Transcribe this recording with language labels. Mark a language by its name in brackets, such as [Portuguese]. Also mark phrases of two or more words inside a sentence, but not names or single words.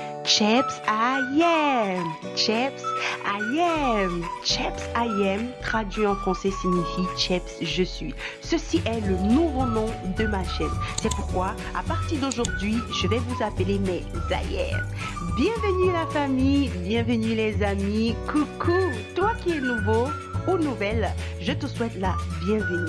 [English] Chaps I am. Chaps I am. Chaps I am, [French] traduit en français, signifie Chaps je suis. Ceci est le nouveau nom de ma chaîne. C'est pourquoi, à partir d'aujourd'hui, je vais vous appeler mes Ayem. Bienvenue la famille, bienvenue les amis. Coucou, toi qui es nouveau ou nouvelle, je te souhaite la bienvenue.